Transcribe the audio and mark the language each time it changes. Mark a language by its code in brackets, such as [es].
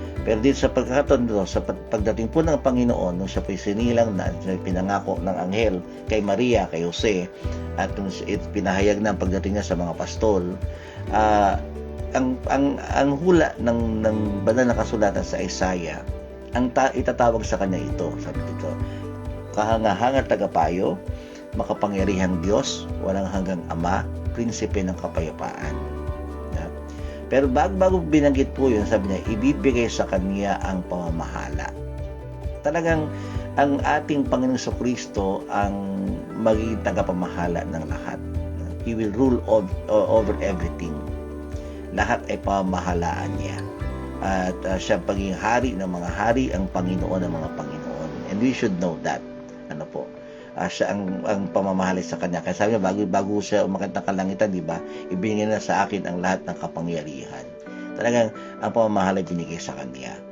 [tl] Pero dito sa pagkakataon dito, sa pagdating po ng Panginoon, nung siya po'y sinilang na, pinangako ng anghel kay Maria, kay Jose, at nung pinahayag na ang pagdating niya sa mga pastol, ang hula ng banal na kasulatan sa Isaiah, itatawag sa kanya ito, sabi dito, kahangahangang tagapayo, makapangyarihang Diyos, walang hanggang Ama, prinsipe ng kapayapaan. Pero bago binanggit po yun, sabi niya, ibibigay sa kanya ang pamamahala. Talagang ang ating Panginoong Kristo ang magiging tagapamahala ng lahat. [en] He will rule over everything. [tl] Lahat ay pamamahalaan niya. At siya pagiging hari ng mga hari, ang Panginoon ng mga Panginoon. [en] And we should know that. [tl] Ano po? Siya ang pamamahala sa kanya. Kaya sabi niya, bago siya umakyat ng kalangitan, di ba? Ibinigay na sa akin ang lahat ng kapangyarihan. Talagang ang pamamahala binigay sa kanya.